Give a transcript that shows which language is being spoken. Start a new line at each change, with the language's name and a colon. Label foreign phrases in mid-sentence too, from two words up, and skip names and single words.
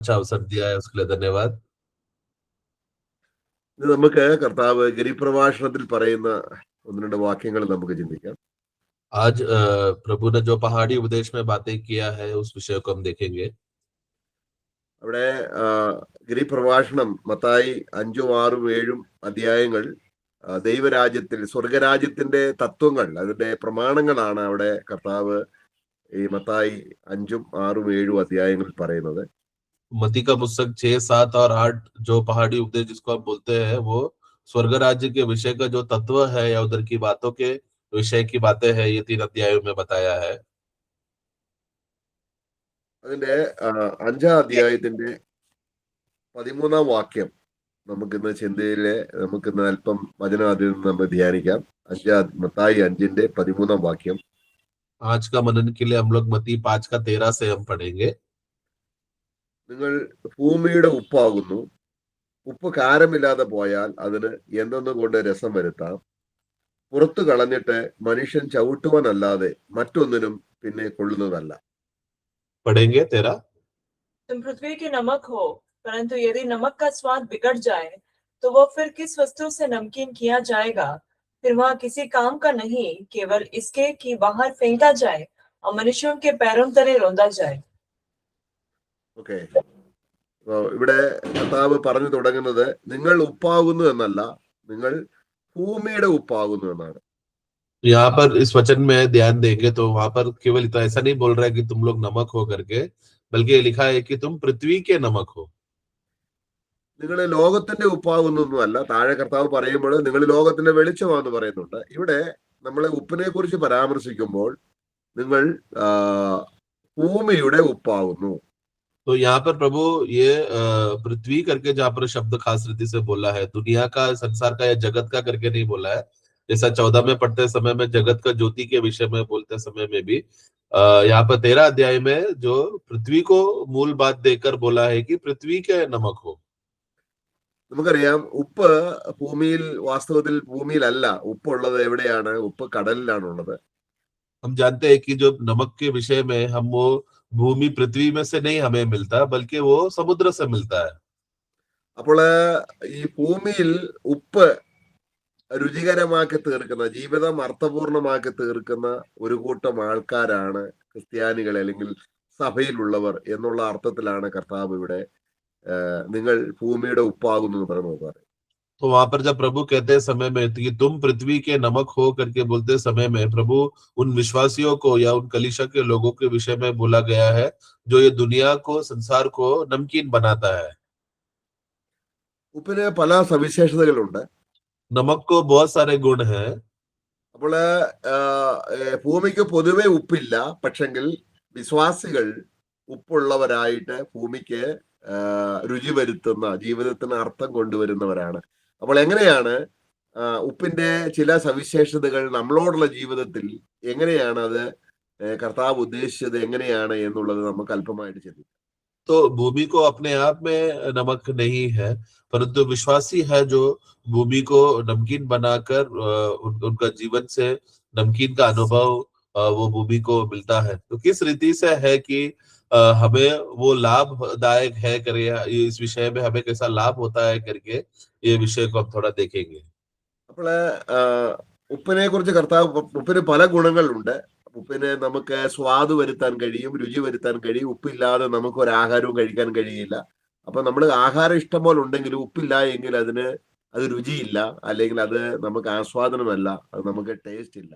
Hindi: अच्छा अवसर दिया है उसके लिए धन्यवाद।
Malayalam: ഇത് നമുക്ക് കർത്താവ് ഗിരിപ്രഭാഷണത്തിൽ പറയുന്ന ഒന്ന് രണ്ട് വാക്യങ്ങൾ നമുക്ക് ചിന്തിക്കാം.
Hindi: आज प्रभु ने जो पहाड़ी उपदेश में बातें किया है उस विषय को हम देखेंगे।
Malayalam: അവിടെ ഗിരിപ്രഭാഷണം മത്തായി 5, 6, 7 അധ്യായങ്ങൾ ദൈവരാജ്യത്തിൽ സ്വർഗരാജ്യത്തിന്റെ തത്വങ്ങൾ അതിന്റെ പ്രമാണങ്ങളാണ് അവിടെ കർത്താവ് ഈ മത്തായി 5, 6, 7 അധ്യായങ്ങളിൽ പറയുന്നത്.
Hindi: मती का पुस्तक 6, 7 और 8 जो पहाड़ी उपदेश जिसको हम बोलते हैं वो स्वर्ग राज्य के विषय का जो तत्व है या उधर की बातों के विषय की बातें है ये 3 अध्यायों में बताया है।
Malayalam: അതിന്റെ 5-ാം അധ്യായത്തിന്റെ 13-ാം വാക്യം നമുക്കിന്ന് ചിന്തയിലെ നമുക്കിന്ന് അല്പം വചനം അതിൽ നിന്ന് നമ്മൾ ധ്യാനിക്കാം. മത്തായി 5-ന്റെ 13-ാം വാക്യം.
Hindi: आज का मनन के लिए हम लोग मती 5 का 13 से हम पढ़ेंगे।
Malayalam: നിങ്ങൾ ഭൂമിയുടെ ഉപ്പാകുന്നു. ഉപ്പ് കാരമില്ലാതെ പോയാൽ അതിന് എന്തെന്നും കൊണ്ട് രസം വരുത്താം. പുറത്തു കളഞ്ഞിട്ട് മനുഷ്യൻ ചവിട്ടുവാനല്ലാതെ മറ്റൊന്നിനും പിന്നെ കൊള്ളുന്നതല്ല.
Hindi: पढ़ेंगे 13। तुम पृथ्वी के नमक हो, परंतु यदि नमक का स्वाद बिगड़ जाए तो वो फिर किस वस्तु से नमकीन किया जाएगा? फिर वह किसी काम का नहीं, केवल इसके कि बाहर फेंका जाए और मनुष्यों के पैरों तले रौंदा जाए.
Malayalam: ഓക്കെ, ഇവിടെ കർത്താവ് പറഞ്ഞു തുടങ്ങുന്നത് നിങ്ങൾ ഉപ്പാകുന്നു എന്നല്ല, നിങ്ങൾ ഭൂമിയുടെ ഉപ്പാകുന്നു എന്നാണ്.
Hindi: यहाँ पर इस वचन में ध्यान देंगे तो वहां पर केवल इतना ऐसा नहीं बोल रहा है कि तुम लोग नमक हो करके, बल्कि ये लिखा है कि तुम पृथ्वी के नमक हो।
Malayalam: നിങ്ങൾ ലോകത്തിന്റെ ഉപ്പാകുന്നൊന്നുമല്ല. താഴെ കർത്താവ് പറയുമ്പോൾ നിങ്ങൾ ലോകത്തിന്റെ വെളിച്ചമാണെന്ന് പറയുന്നുണ്ട്. ഇവിടെ നമ്മളെ ഉപ്പിനെ കുറിച്ച് പരാമർശിക്കുമ്പോൾ നിങ്ങൾ ഭൂമിയുടെ ഉപ്പാകുന്നു.
Hindi: तो यहाँ पर प्रभु ये पृथ्वी करके जहाँ पर शब्द खास रीति से बोला है, दुनिया का, संसार का या जगत का करके नहीं बोला है। जैसा 14 में पढ़ते समय में जगत का ज्योति के विषय में बोलते समय में भी यहाँ पर 13 अध्याय में जो पृथ्वी को मूल बात देकर बोला है कि पृथ्वी के नमक हो।
Malayalam: നമുക്കറിയാം ഉപ്പ് ഭൂമിയിൽ, വാസ്തവത്തിൽ ഭൂമിയിലല്ല ഉപ്പുള്ളത്. എവിടെയാണ്? ഉപ്പ് കടലിലാണുള്ളത്.
Hindi: हम जानते हैं कि जो नमक के विषय में हम वो भूमि पृथ्वी में से नहीं हमें मिलता, बल्कि वो समुद्र से मिलता है।
Malayalam: അപ്പോൾ ഈ ഭൂമിയിൽ ഉപ്പ് രുചികരമാക്കി തീർക്കുന്ന, ജീവിതം അർത്ഥപൂർണമാക്കി തീർക്കുന്ന ഒരു കൂട്ടം ആൾക്കാരാണ് ക്രിസ്ത്യാനികൾ അല്ലെങ്കിൽ സഭയിലുള്ളവർ എന്നുള്ള അർത്ഥത്തിലാണ് കർത്താവ് ഇവിടെ നിങ്ങൾ ഭൂമിയുടെ ഉപ്പാകുന്നു എന്ന് പറയുന്നത്.
Hindi: तो वहां पर जब प्रभु कहते समय में कि तुम पृथ्वी के नमक हो करके बोलते समय में प्रभु उन विश्वासियों को या उन कलीसिया के लोगों के विषय में बोला गया है जो ये दुनिया को, संसार को नमकीन बनाता है।
Malayalam: ഉപ്പിന് പല സവിശേഷതകളുണ്ട്.
Hindi: नमक को बहुत सारे गुण हैं।
Malayalam: അപ്പോൾ ഭൂമിക്ക് പൊതുവെ ഉപ്പില്ല, പക്ഷെങ്കിൽ വിശ്വാസികൾ ഉപ്പുള്ളവരായിട്ട് ഭൂമിക്ക് രുചി വരുത്തുന്ന, ജീവിതത്തിന് അർത്ഥം കൊണ്ടുവരുന്നവരാണ്. അപ്പോൾ എങ്ങനെയാണ് ഉപ്പിന്റെ ചില സവിശേഷതകൾ നമ്മളോടുള്ള ജീവിതത്തിൽ എങ്ങനെയാണ് അത് കർത്താവ് ഉദ്ദേശിച്ചത് എങ്ങനെയാണ് എന്നുള്ളത് നമുക്ക് അല്പമായിട്ട് ചിന്തിക്കാം.
Hindi: तो भूमि को अपने आप में नमक नहीं है, परंतु विश्वासी है जो भूमि को नमकीन बनाकर उनका जीवन से नमकीन का अनुभव वो भूमि को मिलता है। तो किस रीति से है कि हमें वो लाभदायक है करे, इस विषय में हमें कैसा लाभ होता है करके ये विषय को हम थोड़ा देखेंगे।
Malayalam: അപ്പോൾ ഉപ്പിനെ കുറിച്ച് കർത്താവ്, ഉപ്പിന് പല ഗുണങ്ങളുണ്ട്. ഉപ്പിന് നമുക്ക് സ്വാദ് വരുത്താൻ കഴിയും, രുചി വരുത്താൻ കഴിയും. ഉപ്പില്ലാതെ നമുക്ക് ഒരു ആഹാരവും കഴിക്കാൻ കഴിയില്ല. അപ്പൊ നമ്മൾ ആഹാരം ഇഷ്ടം പോലെ ഉണ്ടെങ്കിലും ഉപ്പില്ല എങ്കിൽ അത് രുചിയില്ല, അല്ലെങ്കിൽ അത് നമുക്ക് ആസ്വാദനമല്ല, അത് നമുക്ക് ടേസ്റ്റ് ഇല്ല.